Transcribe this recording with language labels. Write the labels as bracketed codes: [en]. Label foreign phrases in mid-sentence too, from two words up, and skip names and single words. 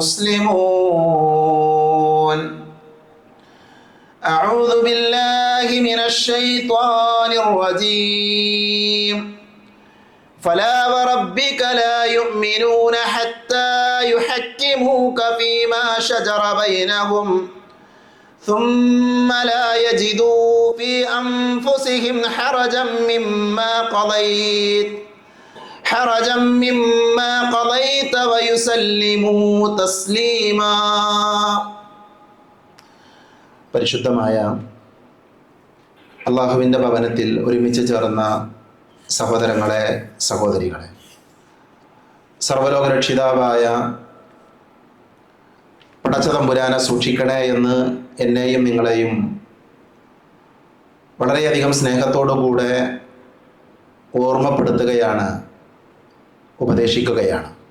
[ar] مسلمون أعوذ بالله من الشيطان الرجيم فلا وربك لا يؤمنون حتى يحكموك فيما شجر بينهم ثم لا يجدوا في أنفسهم حرجا مما قضيت ويسلموا تسليما. [ml] പരിശുദ്ധമായ അള്ളാഹുവിൻ്റെ ഭവനത്തിൽ ഒരുമിച്ച് ചേർന്ന സഹോദരങ്ങളെ, സഹോദരികളെ, സർവ്വലോക രക്ഷിതാവായ പടച്ചതമ്പുരാനെ സൂക്ഷിക്കണേ എന്ന് എന്നെയും നിങ്ങളെയും വളരെയധികം സ്നേഹത്തോടുകൂടെ ഓർമ്മപ്പെടുത്തുകയാണ്, ഉപദേശിക്കുകയാണ്.